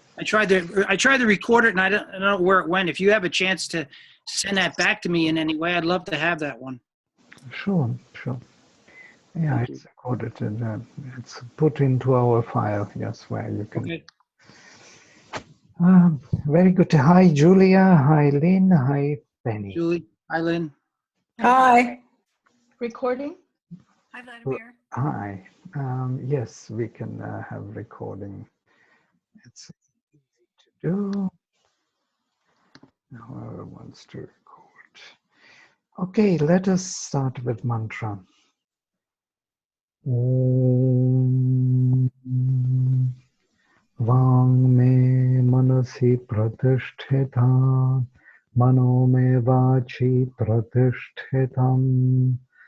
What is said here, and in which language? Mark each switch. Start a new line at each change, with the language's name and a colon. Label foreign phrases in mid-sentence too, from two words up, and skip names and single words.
English: I tried to record it, and I don't know where it went. If you have a chance to send that back to me in any way, I'd love to have that one. Sure. Yeah, it's recorded and it's put into our file. Yes, where you can. Okay. Very good. Hi, Julia. Hi, Lynn. Hi, Penny. Julie. Hi, Lynn. Hi. Recording? Hi, Vladimir. Hi. Yes, we can have recording. It's easy to do. Whoever wants to record. Okay, let us start with mantra.
Sanskrit: ॐ वाङ् मे मनसि प्रतिष्ठितम् मनो मे वाचि प्रतिष्ठितम्